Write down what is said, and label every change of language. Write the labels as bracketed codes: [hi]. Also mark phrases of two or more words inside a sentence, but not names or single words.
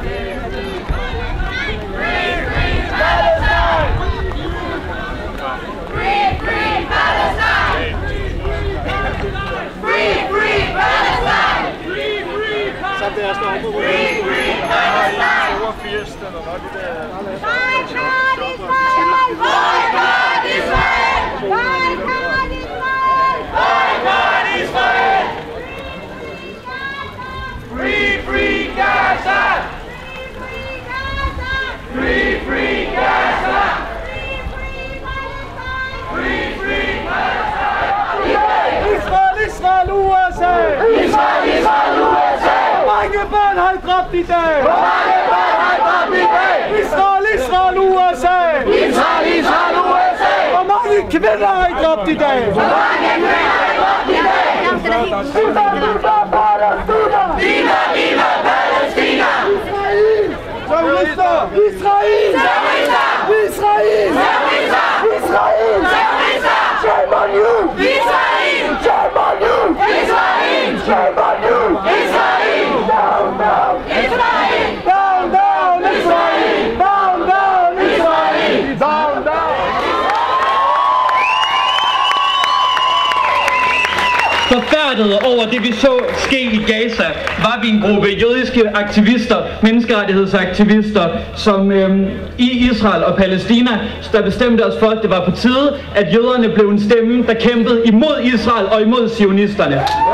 [en] Free Palestine! Free Palestine! Free Palestine! [da] Så det er stået på [en] Free Palestine! [da] over 80, eller hvad det der... [en] Boycott Israel! Boycott Israel! Boycott Israel! Free Gaza! Free Gaza! Free Palestine! Israel, Israel, USA! Israel, Israel, USA! [da] Hvor mange børn har I dræbt i dag? Hvor mange børn har I dræbt i dag? [en] Israel, Israel, USA! Israel, Israel, USA! [da] Hvor mange kvinder har I dræbt i dag? Hvor mange kvinder har I dræbt i dag? [es] Viva, viva, [da] Palæstina! [es] Viva, viva, [da] Palæstina! Israel! Terrorister! Israel! Terrorister! Israel! Terrorister! Israel! Terrorister! [en] Shame on you! Israel! Shame on you! Israel! Shame on you! Israel! Down, down! Israel! Down, down! Israel! Down, down! Israel! Down, down! [da] Forfærdet over det vi så ske i Gaza, var vi en gruppe jødiske aktivister, menneskerettighedsaktivister, som i Israel og Palæstina, der bestemte os for, at det var på tide, at jøderne blev en stemme, der kæmpede imod Israel og imod zionisterne.